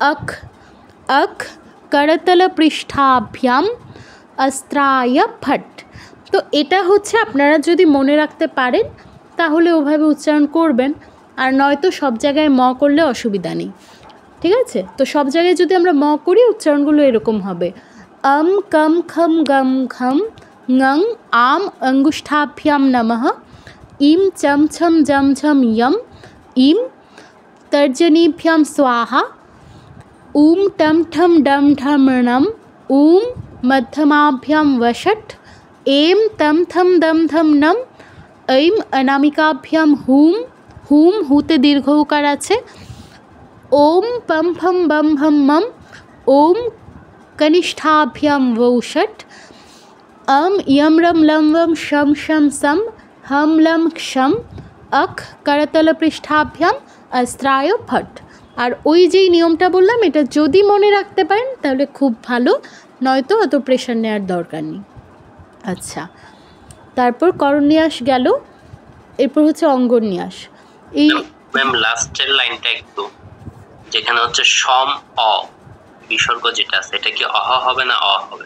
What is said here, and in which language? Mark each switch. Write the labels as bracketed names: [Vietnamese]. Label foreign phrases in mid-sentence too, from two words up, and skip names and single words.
[Sanskrit] আখ আখ করতল পৃষ্ঠাভ্যাম অস্ত্রায় ফট। [Bangla] তো এটা হচ্ছে আপনারা যদি মনে রাখতে পারেন তাহলে ওভাবে উচ্চারণ করবেন, আর নয়তো সব জায়গায় ম করলে অসুবিধা নেই, ঠিক আছে? তো সব জায়গায় যদি আমরা ম করি উচ্চারণগুলো এরকম হবে [Sanskrit] কম খম গম ঘম ngং আম অঙ্গুষ্ঠাভ্যাম নমঃ ইম চম ছম জম ঝম ইয়ম ইম তর্জনীভ্যাম স্বাহা ऊम टम ठम डम ढम णम ऊम मध्यमाभ्याम वषट एम तम थम दम धम नम ऐम अनामिकाभ्याम हुम हुम हुते [Bangla] দীর্ঘ উকার আছে [Sanskrit] ओम पम फम बम भम मम ओम कनिष्ठाभ्याम वौषट अम यम रम लम वम शम शम सम हम लम क्षम अख करतल पृष्ठाभ्याम अस्त्राय फट। [Bangla] আর ওই যেই নিয়মটা বললাম এটা যদি মনে রাখতে পারেন তাহলে খুব ভালো, নয়তো অত প্রেশার নেওয়ার দরকার নেই। আচ্ছা, তারপর করন্যাস গেল, এরপর হচ্ছে অঙ্গন্যাস। এই ম্যাম লাস্টের লাইনটা একটু, যেখানে হচ্ছে সম অ বিসর্গ যেটা আছে এটা কি অহ হবে না অ হবে?